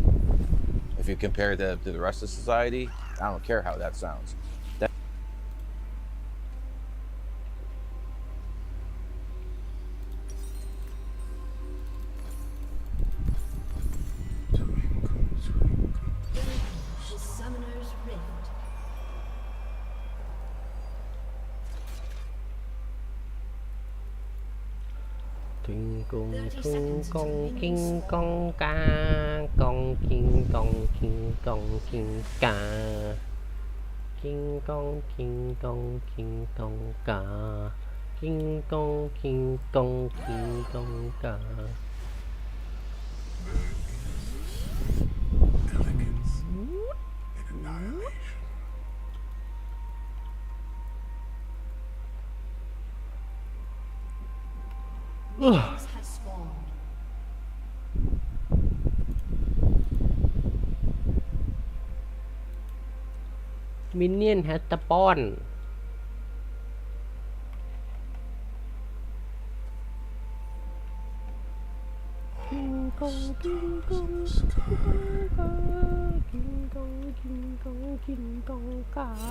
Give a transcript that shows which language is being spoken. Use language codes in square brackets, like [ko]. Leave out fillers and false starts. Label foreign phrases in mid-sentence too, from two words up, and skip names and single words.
[en] If you compare them to the rest of society, I don't care how that sounds. The Summoner's Rift. King kong king kong ca, kong king kong king kong king ca, king kong king kong king kong ca, king kong king kong king kong ca. Elegance in annihilation. Minions have spawned. Minion has spawned. King kong king kong king kong king kong king kong king kong ca.